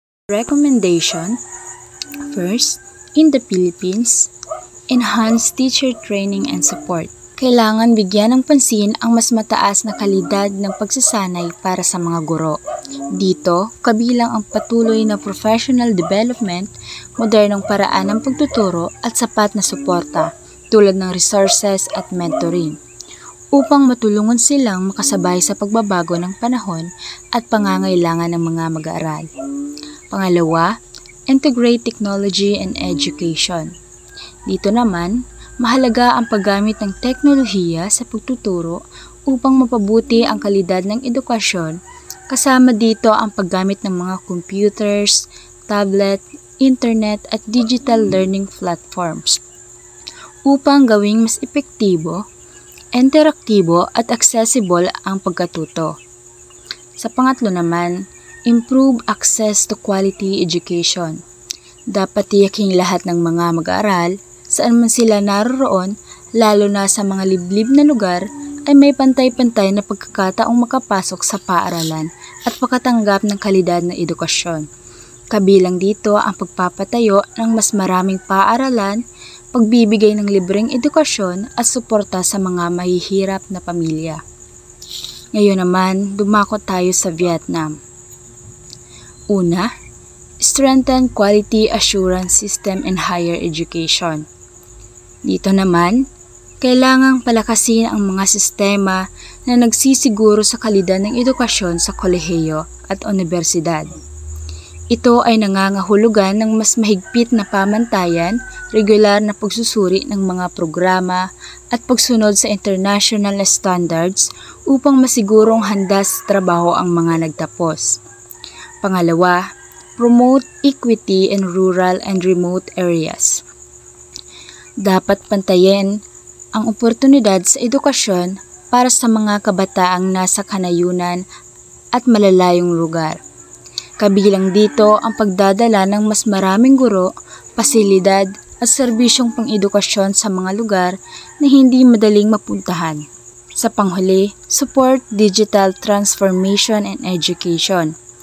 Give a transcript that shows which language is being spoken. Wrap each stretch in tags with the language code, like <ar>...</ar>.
<en>Recommendation: first, in the Philippines, enhance teacher training and support.</en> <tl>Kailangan bigyan ng pansin ang mas mataas na kalidad ng pagsasanay para sa mga guro. Dito, kabilang ang patuloy na</tl> <en>professional development,</en> <tl>modernong paraan ng pagtuturo at sapat na suporta tulad ng resources at mentoring upang matulungan silang makasabay sa pagbabago ng panahon at pangangailangan ng mga mag-aaral. Pangalawa,</tl> <en>integrate technology and education.</en> <tl>Dito naman, mahalaga ang paggamit ng teknolohiya sa pagtuturo upang mapabuti ang kalidad ng edukasyon, kasama dito ang paggamit ng mga computers, tablet, internet at</tl> <en>digital learning platforms</en> <tl>upang gawing mas epektibo, interaktibo at accessible ang pagkatuto. Sa pangatlo naman,</tl> <en>improve access to quality education.</en> <tl>Dapat tiyaking lahat ng mga mag-aaral, saan man sila naroroon, lalo na sa mga liblib na lugar, ay may pantay-pantay na pagkakataong makapasok sa paaralan at makatanggap ng kalidad na edukasyon. Kabilang dito ang pagpapatayo ng mas maraming paaralan, pagbibigay ng libreng edukasyon at suporta sa mga mahihirap na pamilya. Ngayon naman, dumako tayo sa Vietnam. Una,</tl> <en>strengthen quality assurance system in higher education.</en> <tl>Dito naman, kailangang palakasin ang mga sistema na nagsisiguro sa kalidad ng edukasyon sa kolehiyo at universidad. Ito ay nangangahulugan ng mas mahigpit na pamantayan, regular na pagsusuri ng mga programa at pagsunod sa</tl> <en>international standards</en> <tl>upang masigurong handa sa trabaho ang mga nagtapos. Pangalawa,</tl> <en>promote equity in rural and remote areas.</en> <tl>Dapat pantayin ang oportunidad sa edukasyon para sa mga kabataang nasa kanayunan at malalayong lugar. Kabilang dito ang pagdadala ng mas maraming guro, pasilidad at serbisyong pang-edukasyon sa mga lugar na hindi madaling mapuntahan. Sa panghuli,</tl> <en>support digital transformation and education.</en>